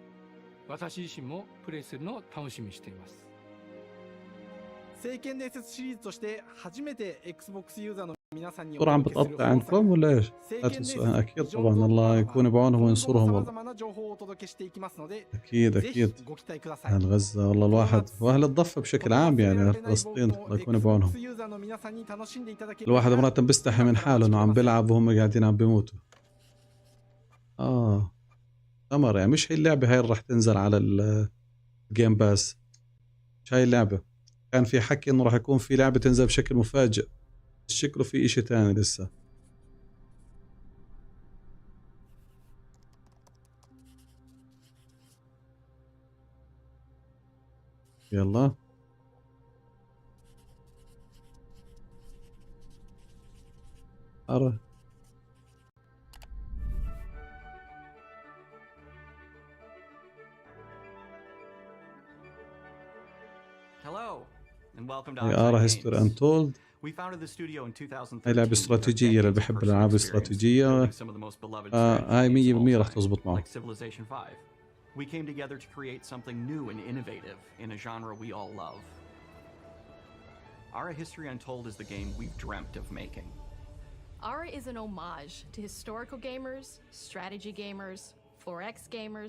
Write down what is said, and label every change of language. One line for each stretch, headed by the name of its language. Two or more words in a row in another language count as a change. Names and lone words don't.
Japanese: 私自身もプレイするのを楽しみにしています。聖剣伝説シリーズとして初めて Xbox ユーザーの皆さんにお
Arabic: عم
Japanese: 届けする
Arabic: بتقطع عندكم ولا ايش؟
Japanese: 聖剣伝説
Arabic: اكيد طبعا الله يكون بعونهم
Japanese: 今後も
Arabic: وينصرهم
Japanese: 様
Arabic: والله.
Japanese: 々な情報をお届けしていきますので
Arabic: اكيد
Japanese: ぜひ
Arabic: اكيد
Japanese: ご期待ください。
Arabic: اهل غزة والله الواحد واهل الضفة بشكل عام يعني اهل فلسطين الله يكون بعونهم.
Japanese: ユーザーの皆さんに楽しんでいただける
Arabic: الواحد مرات بيستحي من حاله انه عم بيلعب وهم قاعدين عم بيموتوا. تمر يعني مش هي اللعبة هاي اللي راح تنزل على الجيم باس. مش هاي اللعبة. كان في حكي انه راح يكون في لعبة تنزل بشكل مفاجئ. شكله في اشي تاني لسه. يلا أرى
English: Hello, and welcome to Ara History Untold. We founded the studio in 2013.
Arabic: هاي لعبة استراتيجية اللي بحب الألعاب الاستراتيجية. هاي 100% راح تزبط معه.
English: Like Civilization 5. We came together to create something new and innovative in a genre we all love. Ara History Untold is the game we've dreamt of making. Ara is an homage to historical gamers, strategy gamers, 4X gamers.